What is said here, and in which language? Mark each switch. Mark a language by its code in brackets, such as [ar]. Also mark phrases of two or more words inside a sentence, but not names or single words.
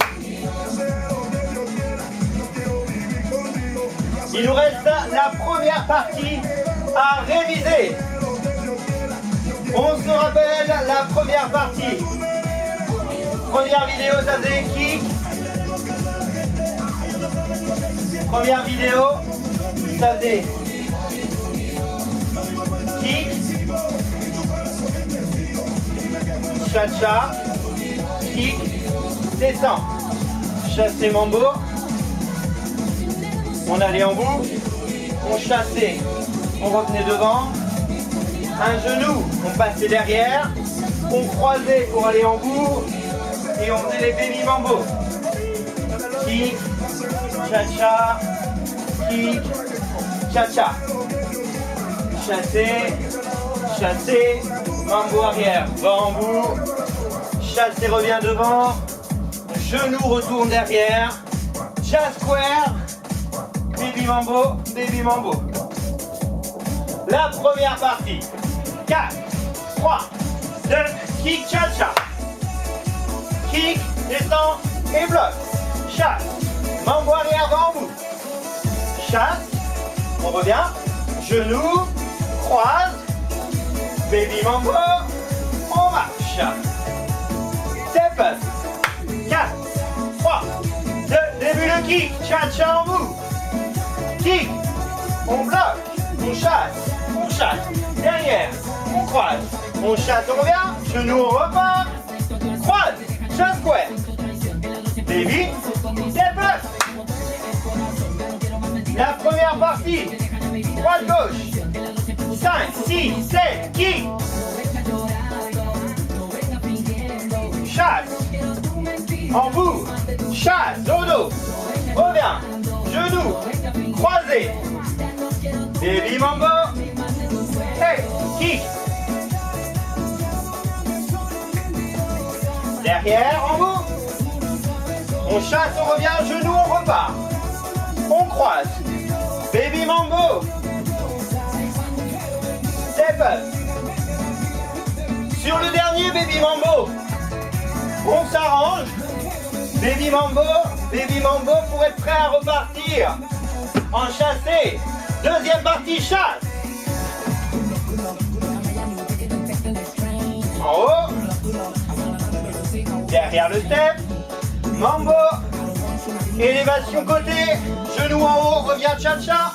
[fr] Il nous reste la première partie à réviser. On se rappelle la première partie. Première vidéo, ça faisait kick. Première vidéo. Ça faisait kick, cha-cha, kick, descend, chassé mambo, on allait en bout, on chassait, on revenait devant, un genou, on passait derrière, on croisait pour aller en bout et on faisait les baby mambo, kick, cha-cha, kick, cha-cha, chassé, chassé, mambo arrière, bambou, chassé revient devant, genou retourne derrière, [en] jazz square, [fr] baby mambo, baby mambo. La première partie, 4, 3, 2, kick, cha-cha, kick, descend et bloc, chasse, mambo arrière, bambou, chasse, On revient. Genou, croise. Baby mambo. On marche. [en] Step up. [fr] 4, 3, 2, début le kick. Cha-cha en bout. Kick. On bloque. On chasse. Derrière. On croise. On chasse, on revient. Genou, on repart. Croise. Chasse square. [en] Baby. Step up. [fr] La première partie. Droite, gauche. 5, 6, 7, kick. Chasse. En bout. Chasse. Dodo. Reviens. Genou. Croisé. Baby mambo. Hey. Kick. Derrière. En bout. On chasse, on revient. Genou, on repart. On croise. Baby mambo. [en] Step up. [fr] Sur le dernier baby mambo, on s'arrange. Baby mambo pour être prêt à repartir. En chassé. Deuxième partie chasse. En haut. Derrière le step. Mambo. Élévation côté. Genou en haut. Revient cha-cha.